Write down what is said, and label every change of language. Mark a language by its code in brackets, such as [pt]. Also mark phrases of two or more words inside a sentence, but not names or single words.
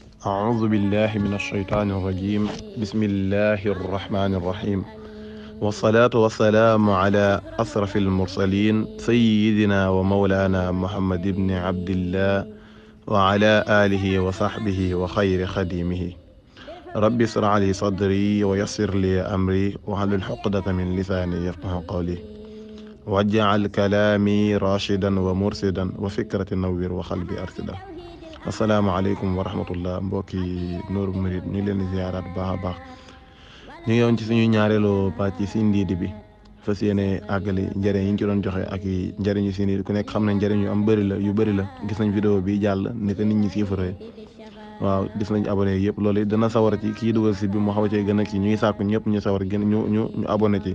[ar] أعوذ بالله من الشيطان الرجيم. بسم الله الرحمن الرحيم، والصلاة والسلام على أشرف المرسلين سيدنا ومولانا محمد بن عبد الله وعلى آله وصحبه وخير خديمه. رب اشرح لي صدري ويسر لي أمري واحلل عقدة من لساني يفقه قولي، واجعل كلامي راشدا ومرشدا وفكرة نوير وقلبي أرشدا. السلام عليكم ورحمة الله [wo] mbokki Nourou Mouride ñu ngi leen di ziaraat bu baax a baax. ñu ngi woon ci suñu ñaareelu pàcc si ndiidi bi fas yéene àggali njëriñ yi ñu ci doon joxe ak i njëriñu si ndiidi ku nekk xam na njëriñ yu am bëri la yu bëri la. gis nañ vidéo bi jàll ni ko nit ñi siifare waaw gis nañ abonné yëpp loolu it dana sawar ci kii dugal si bi mu xaw a cee gën a kii ñu ngi sàkku ñëpp ñu sawar gën ñu abonné ci.